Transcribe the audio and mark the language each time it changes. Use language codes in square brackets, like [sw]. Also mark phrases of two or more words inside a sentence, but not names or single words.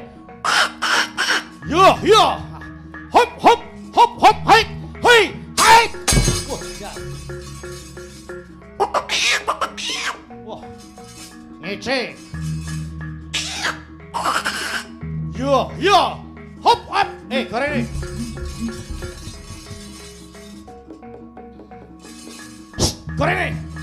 [id] Yo yo. Hop hop hop hop hai. Hei, hai. Wah, ya. Wah. Ngece. Yo yo. Hop hop. Goreng nih. Goreng nih.